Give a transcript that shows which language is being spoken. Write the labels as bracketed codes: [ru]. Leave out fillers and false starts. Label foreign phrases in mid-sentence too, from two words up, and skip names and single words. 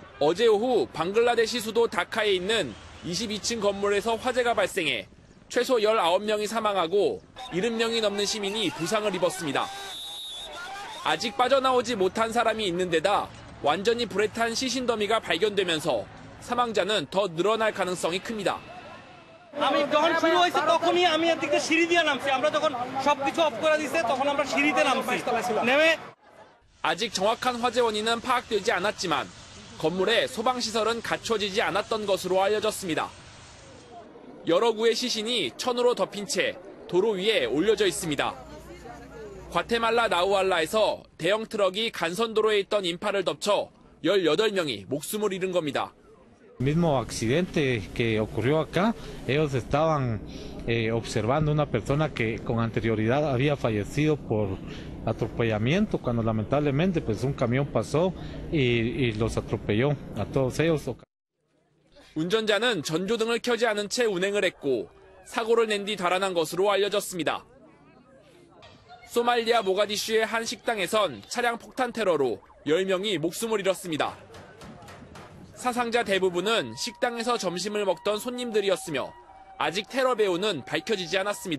[ko] 어제 오후 방글라데시 수도 다카에 있는 22층 건물에서 화재가 발생해 최소 19명이 사망하고 70명이 넘는 시민이 부상을 입었습니다. 아직 빠져나오지 못한 사람이 있는 데다 완전히 불에 탄 시신 더미가 발견되면서 사망자는 더 늘어날 가능성이 큽니다. [bn] আমি যখন শুরু হয়েছে তখনই আমি এদিক থেকে সিঁড়ি দিয়ে নামছি আমরা যখন সবকিছু অফ করে দিয়েছে তখন আমরা সিঁড়িতে নামছি নেমে [ko] 아직 정확한 화재 원인은 파악되지 않았지만 건물의 소방시설은 갖춰지지 않았던 것으로 알려졌습니다. 여러 구의 시신이 천으로 덮인 채 도로 위에 올려져 있습니다. 과테말라 나우알라에서 대형 트럭이 간선도로에 있던 인파를 덮쳐 18명이 목숨을 잃은 겁니다. [es] mismo accidente que ocurrió acá, ellos estaban observando una persona que con anterioridad había fallecido por atropellamiento cuando lamentablemente pues un camión pasó y los atropelló a todos ellos. [ko] 운전자는 전조등을 켜지 않은 채 운행을 했고 사고를 낸 뒤 달아난 것으로 알려졌습니다. 소말리아 모가디슈의 한 식당에선 차량 폭탄 테러로 10명이 목숨을 잃었습니다. 사상자 대부분은 식당에서 점심을 먹던 손님들이었으며 아직 테러 배후는 밝혀지지 않았습니다.